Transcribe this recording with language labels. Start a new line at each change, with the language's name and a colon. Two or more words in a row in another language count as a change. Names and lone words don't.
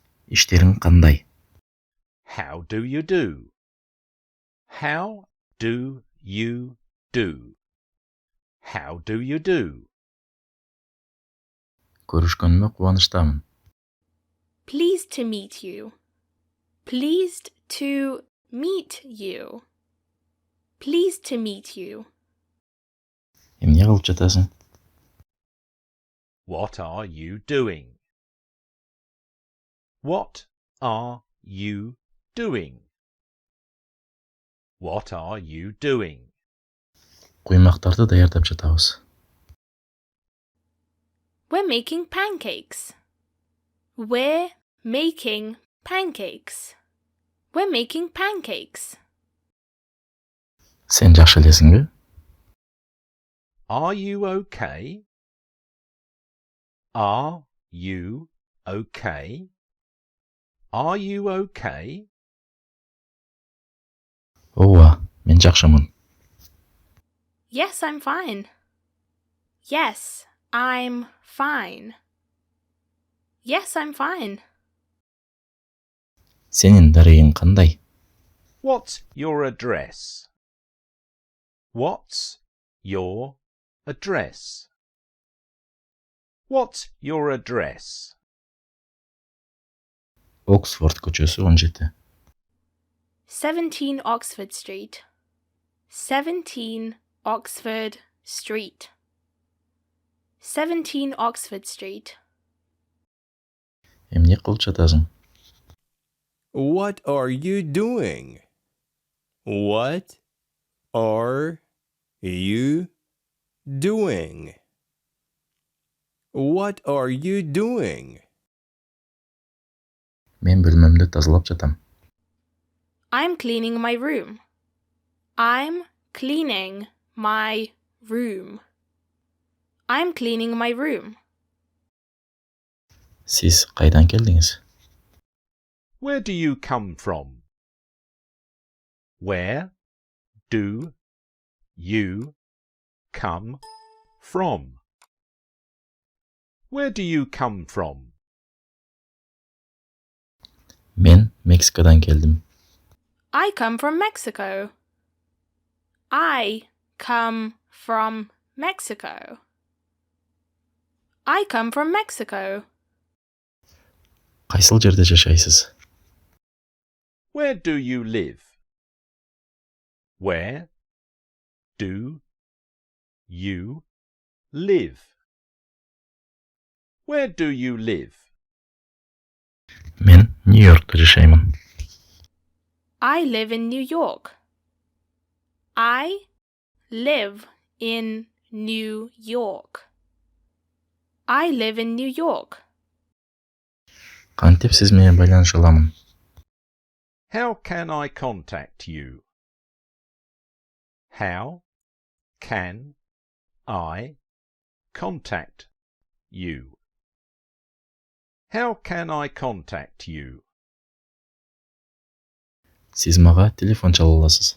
Kyrgyz: Иштериң кандай?
English: How do you do? How do you do? How do you do?
Kyrgyz: Көрүшкөнүмө кубанычтамын.
English: Pleased to meet you. Pleased to meet you. Pleased to meet you.
Kyrgyz: Эмне кылып жатасың?
English: What are you doing? What are you doing? What are you doing?
Kyrgyz: Куймактарды даярдап жатабыз.
English: We're making pancakes. We're making pancakes. We're making pancakes.
Kyrgyz: Сен жакшы элесиңби?
English: Are you okay? Are you okay? Are you okay?
Kyrgyz: Ооба, мен жакшымын.
English: Yes, I'm fine. Yes, I'm fine. Yes, I'm fine.
Kyrgyz: Сенин дарегиң кандай?
English: What's your address? What's your address? What's your address?
Kyrgyz: Оксфорд көчөсү 17.
English: 17 Oxford Street. 17 Oxford Street. 17 Oxford Street.
Kyrgyz: Эмне кылып жатасың?
English: What are you doing? What are you doing? What are you doing?
Kyrgyz: Мен бөлмөмдү тазалап жатам.
English: I'm cleaning my room. I'm cleaning my room. I'm cleaning my room.
Kyrgyz: Сиз кайдан келдиңиз?
English: Where do you come from? Where do you come from? Where do you come from?
Kyrgyz: Мен Мексикадан келдим.
English: I come from Mexico. I come from Mexico. I come from Mexico.
Kyrgyz: Кайсыл жерде жашайсыз?
English: Where do you live? Where do you live? Where do you live?
Kyrgyz: Мен Нью-Йоркто жашаймын.
English: I live in New York. I live in New York. I live in New York.
Kyrgyz: Кантип сиз менен байланыша аламын?
English: How can I contact you? How can I contact you? How can I contact you?
Kyrgyz: Сиз мага телефон чала аласыз.